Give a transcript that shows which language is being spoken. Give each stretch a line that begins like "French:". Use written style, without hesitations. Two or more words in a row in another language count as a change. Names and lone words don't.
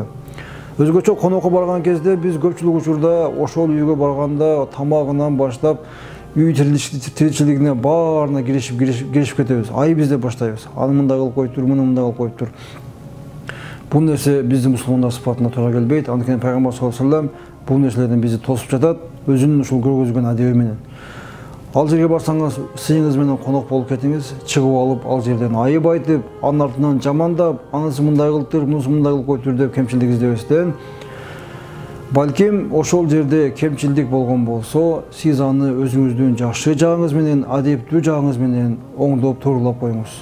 Kyrgyz: Өзгөчө конокко барган кезде биз көпчүлүк учурда ошол үйгө барганда тамагынан баштап үй тиричилигине баарына киришип кетебиз. Айып издеп баштайбыз. Аны мындай кылып коюптур, муну мындай кылып коюптур. Бул нерсе биздин мусулмандар сыпатына туура келбейт. Анткени Пайгамбар
Arabic: صلى الله عليه وسلم
Kyrgyz: бул нерселерден бизди тосуп жатат, өзүнүн ушул көргөзгөн адеби менен. Ал жерге барсаңыз, сыйыңыз менен конок болуп кетиңиз, чыгып алып, ал жерден айып айтып, анын артынан жамандап, анысы мындай кылыптыр, мунусу мындай кылып коюптур деп кемчилдик издебестен, балким ошол жерде кемчилдик болгон болсо, сиз аны өзүңүздүн жакшы жагыңыз менен, адептүү жагыңыз менен оңдоп турулап коюңуз.